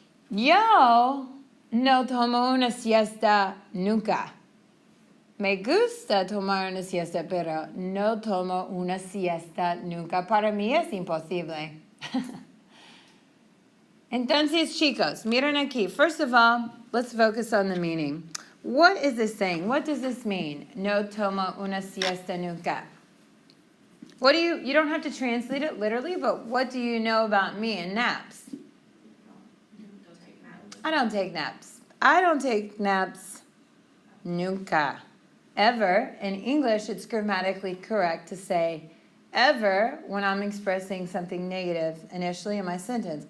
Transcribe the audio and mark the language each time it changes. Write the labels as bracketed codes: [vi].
[es] Yo no tomo una siesta nunca. Me gusta tomar una siesta, pero no tomo una siesta nunca. Para mí es imposible. Entonces, chicos, miren aquí. [en] First of all, let's focus on the meaning. What is this saying? What does this mean? [es] No tomo una siesta nunca. [en] What do you don't have to translate it literally, but what do you know about me and naps? I don't take naps. I don't take naps [es] nunca. [en] Ever. In English, it's grammatically correct to say ever when I'm expressing something negative initially in my sentence.